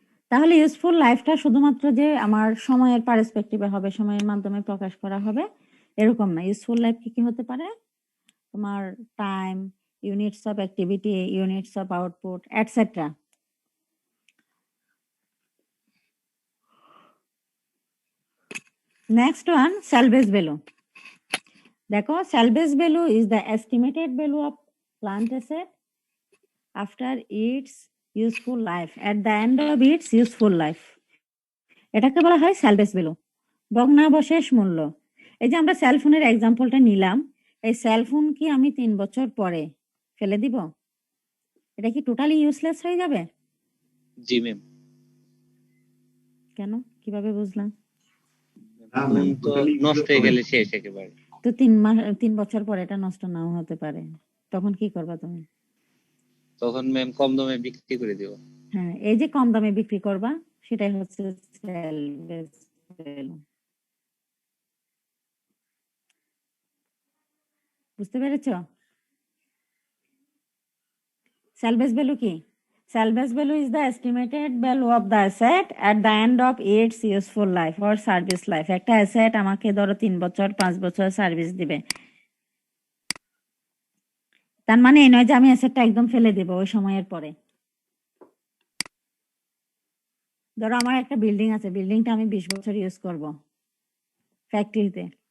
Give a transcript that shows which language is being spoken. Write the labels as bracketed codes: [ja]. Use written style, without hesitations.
[bn] তাহলে ইউজফুল লাইফটা শুধুমাত্র যে আমার সময়ের পার্সপেক্টিভে হবে, সময়ের মাধ্যমে প্রকাশ করা হবে এরকম না। ইউজফুল লাইফ কি কি হতে পারে, তোমার time, units of activity, units of output etcetera. [en] Next one, salvage value. দেখো salvage value is the estimated value of plant asset after its useful life, at the end of its useful life. [bn] এটাকে বলা হয় salvage value, ভগ্নাবশেষ মূল্য। এই যে আমরা সেলফোনের এক্সাম্পলটা নিলাম, এই সেলফোন কি আমি 3 বছর পরে ফেলে দিব? এটা কি টোটালি ইউজলেস হয়ে যাবে? জি ম্যাম। কেন, কিভাবে বুঝলাম? ফোন তো নষ্ট হয়ে গেলে শেষ একেবারে। তো 3 বছর পরে এটা নষ্ট নাও হতে পারে, তখন কি করবা তুমি? তখন ম্যাম কম দামে বিক্রি করে দেব। হ্যাঁ, এই যে কম দামে বিক্রি করবা সেটাই হচ্ছে salvage value। বুঝতে পেরেছ? salvage value কি? [en] salvage value is the estimated value of the asset at the end of its useful life or service life. [bn] একটা অ্যাসেট আমাকে ধরো 3 বছর 5 বছর সার্ভিস দিবে, তার মানে এই নয় যে আমি অ্যাসেটটা একদম ফেলে দেব ওই সময়ের পরে। ধরো আমার একটা বিল্ডিং আছে, বিল্ডিংটা আমি 20 বছর ইউজ করব ফ্যাক্টরিতে।